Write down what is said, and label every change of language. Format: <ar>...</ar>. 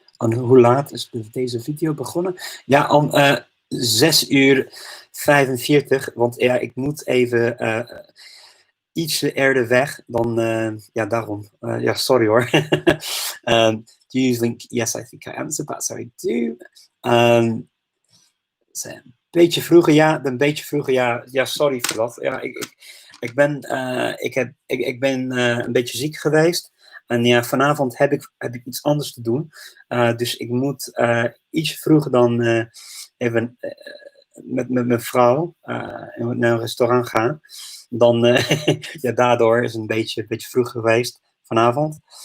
<nl>En hoe laat is deze video begonnen? Ja, om 6:45, want ja, ik moet even iets eerder weg dan, daarom. Sorry hoor.</nl> <en>Do you think, yes, I think I answered that, so I do.</en> <nl>Een beetje vroeger, ja, sorry voor dat. Ja, ik ben een beetje ziek geweest. En ja, vanavond heb ik iets anders te doen. Dus ik moet iets vroeger dan even met mijn vrouw naar een restaurant gaan. Dan, daardoor is het een beetje vroeg geweest vanavond.</nl>